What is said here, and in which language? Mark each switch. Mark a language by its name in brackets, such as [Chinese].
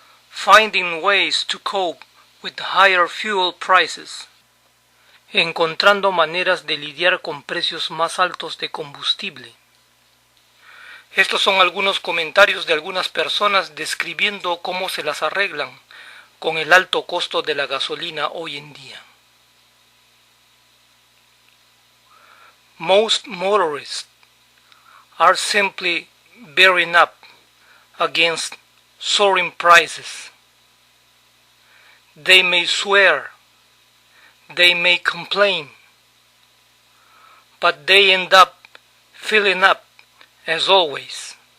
[English] Finding ways to cope with higher fuel prices. [Spanish] Encontrando maneras de lidiar con precios más altos de combustible. Estos son algunos comentarios de algunas personas describiendo cómo se las arreglan con el alto costo de la gasolina hoy en día. [English] Most motorists are simply bearing up against soaring prices. They may swear, they may complain, but they end up filling up as always.